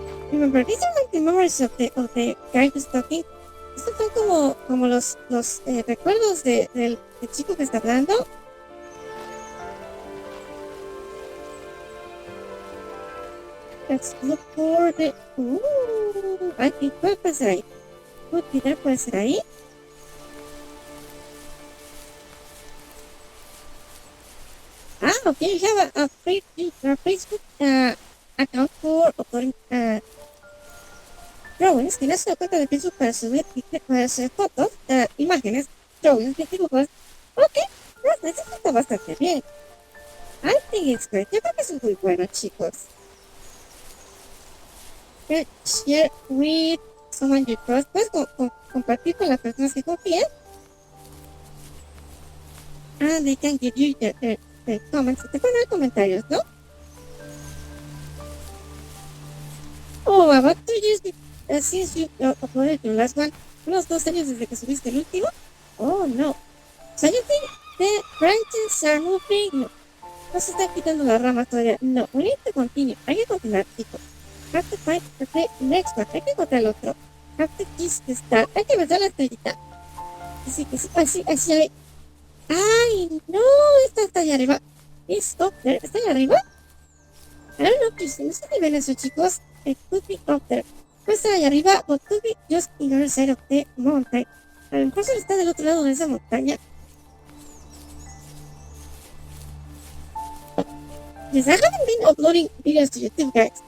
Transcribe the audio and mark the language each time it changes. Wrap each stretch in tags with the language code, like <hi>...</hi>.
<en>Remember, these are like the memories of the guy who's talking.</en> <es>Estos son como los recuerdos del chico que está hablando.</es> <en>Let's look for the...</en> <es>Aquí puede pasar ahí. Puede ser ahí.</es> <en>Okay, you have a Facebook account for uploading drawings.</en> <es>Tienes una cuenta de Facebook para hacer fotos, imágenes, drawings, dibujos. Ok, eso está bastante bien.</es> <en>I think it's great.</en> <es>Yo creo que es muy bueno, chicos.</es> <en>Share with someone you trust.</en> <es>Puedes compartir con las personas que confíen.</es> <en>And they can give you their comments.</en> <es>Te ponen comentarios, ¿no?</es> <en>Oh, about 2 years since you uploaded your last one.</en> <es>Unos 2 años desde que subiste el último.</es> <en>Oh, no. So you think the branches are moving?</en> <es>No. No se están quitando las ramas todavía.</es> <en>No, we need to continue.</en> <es>Hay que continuar, chicos.</es> <en>Have to find the next one.</en> <es>Hay que encontrar el otro.</es> <en>Have to kiss the star.</en> <es>Hay que besar la estrellita. Así que sí, así hay. ¡Ay, no! Esta está allá arriba.</es> <en>It's up there.</en> <es>¿Está allá arriba?</es> <en>I don't know,</en> <es>no sé si ven eso, chicos.</es> <en>It could be up there.</en> <es>Puede estar allá arriba,</es> <en>but could be just in the other side of the mountain.</en> <es>A lo mejor solo está del otro lado de esa montaña.</es> <en>Yes, I haven't been uploading videos to YouTube, guys.</en>